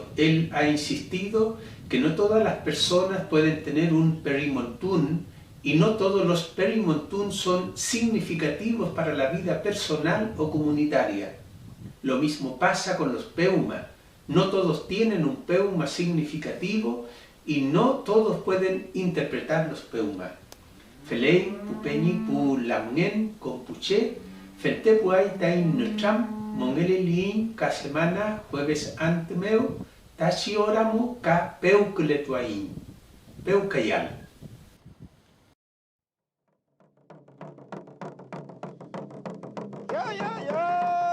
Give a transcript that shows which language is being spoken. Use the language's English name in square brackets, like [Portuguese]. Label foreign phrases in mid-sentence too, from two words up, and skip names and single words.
[Spanish] Él ha insistido que no todas las personas pueden tener un perimontún y no todos los perimontún son significativos para la vida personal o comunitaria. Lo mismo pasa con los peuma. No todos tienen un peuma significativo y no todos pueden interpretar los peuma. [Mapuche] Felei, pupeñi, pu lamngen, con puché, fentepuay tain nucham, mongele liin, ka semana, jueves antemeu, tachi oramu, ka peucletuain, peucayal. [English] Yeah, yeah, yeah.